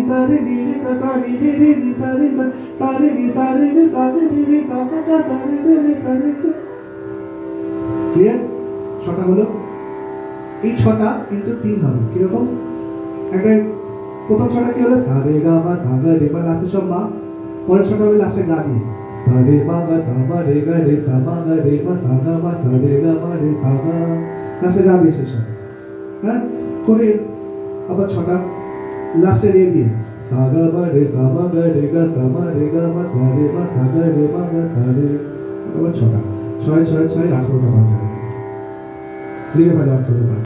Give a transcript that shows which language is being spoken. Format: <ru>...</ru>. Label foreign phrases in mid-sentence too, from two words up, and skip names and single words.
<bn>sa re ni sa ni ni sa re sa re ni sa re ni sa re ni sa pa ga sa re sa re ক্লিয়ার ছটা হলো এই ছটা কিন্তু তিন হবে কিরকম একটা প্রথম ছটা কি হলো সা রে গা মা সা গা রে মা লাস্টে সব মা পরের ছটা হবে লাস্টে গা দিয়ে সা রে মা গা সা মা রে গা রে সা মা গা রে মা সা গা মা সা রে গা মা রে সা গা লাস্টে গা দিয়ে শেষ হবে হ্যাঁ করে আবার ছটা লাস্টে রে দিয়ে সা গা মা রে সা মা গা রে গা সা মা রে গা মা সা রে মা সা গা রে মা গা সা রে আবার ছটা ছয় ছয় ছয় 18টা পাঠ হবে লিখে ফেলো 18টা</bn>